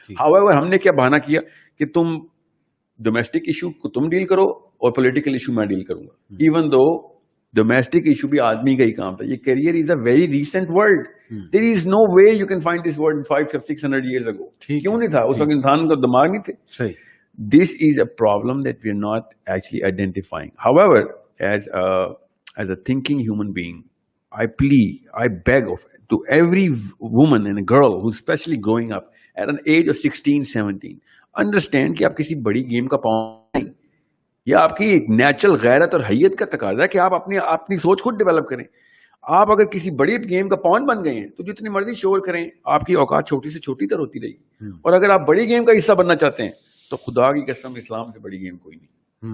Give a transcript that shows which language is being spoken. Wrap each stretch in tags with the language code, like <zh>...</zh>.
<ur>ہاؤیور ہم نے کیا بہانہ کیا کہ تم ڈومیسٹک ایشو کو تم ڈیل کرو اور پولیٹیکل ایشو میں ڈیل کروں گا, ایون دو ڈومیسٹک ایشو بھی آدمی کا ہی کام تھا. یہ</ur> <en>Career is a very recent word. There is no way you can find this word 500-600 years ago.</en> <ur>کیوں نہیں تھا؟ اس وقت انسان کا دماغ نہیں تھے. صحیح.</ur> <en>This is a problem that we are not actually identifying. However, as a thinking human being, I plead, I beg to every woman and a girl who's especially growing up at an age of 16-17, understand</en> <ur>کہ آپ کسی بڑی game کا پاؤں نہیں. یہ آپ کی ایک نیچرل غیرت اور حیت کا تقاضا ہے کہ آپ اپنی سوچ خود ڈیولپ کریں. آپ اگر کسی بڑی گیم کا پون بن گئے ہیں تو جتنی مرضی شور کریں, آپ کی اوقات چھوٹی سے چھوٹی تر ہوتی رہے گی. اور اگر آپ بڑی گیم کا حصہ بننا چاہتے ہیں تو خدا کی قسم اسلام سے بڑی گیم کوئی نہیں.</ur>